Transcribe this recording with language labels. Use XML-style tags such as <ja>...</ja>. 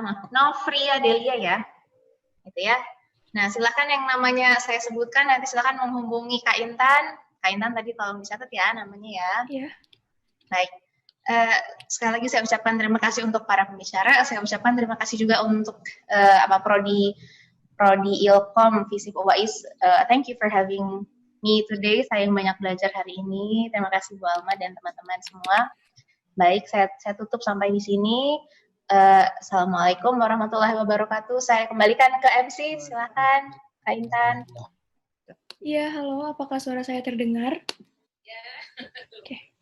<id>Nofri Adelia ya, gitu ya. Nah, silakan yang namanya saya sebutkan, nanti silakan menghubungi Kak Intan. Kak Intan tadi tolong dicatat ya namanya ya. Iya. Baik. Sekali lagi saya ucapkan terima kasih untuk para pembicara. Saya ucapkan terima kasih juga untuk Prodi Ilkom Visip UAIS.</id> <en>Thank you for having me today.</en> <id>Saya banyak belajar hari ini. Terima kasih Bu Alma dan teman-teman semua. Baik, saya tutup sampai di sini.</id> <ar>Assalamualaikum warahmatullahi wabarakatuh.</ar> <id>Saya kembalikan ke MC, silakan Kak Intan. Iya, halo, apakah suara saya terdengar? Ya. Oke.</id>